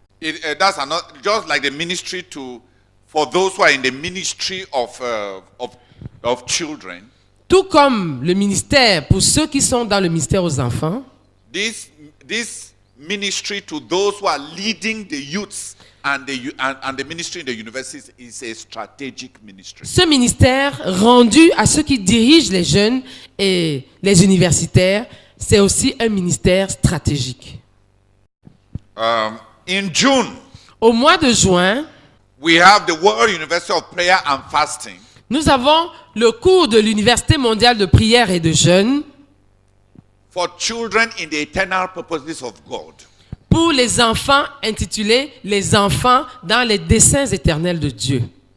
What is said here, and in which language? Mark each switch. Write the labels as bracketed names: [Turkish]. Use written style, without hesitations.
[English] That's just like the ministry for those who are in the ministry of children. [French] Tout comme le ministère pour ceux qui sont dans le ministère aux enfants, [English] This ministry to those who are leading the youths and the ministry in the universities is a strategic ministry. [French] ce ministère rendu à ceux qui dirigent les jeunes et les universitaires, c'est aussi un ministère stratégique. [English] In June, [French] Au mois de juin, [English] we have the World University of Prayer and Fasting. [French] nous avons le cours de l'Université mondiale de prière et de jeûne [English] For children in the eternal purposes of God. [French] pour les enfants intitulé « Les enfants dans les desseins éternels de Dieu ».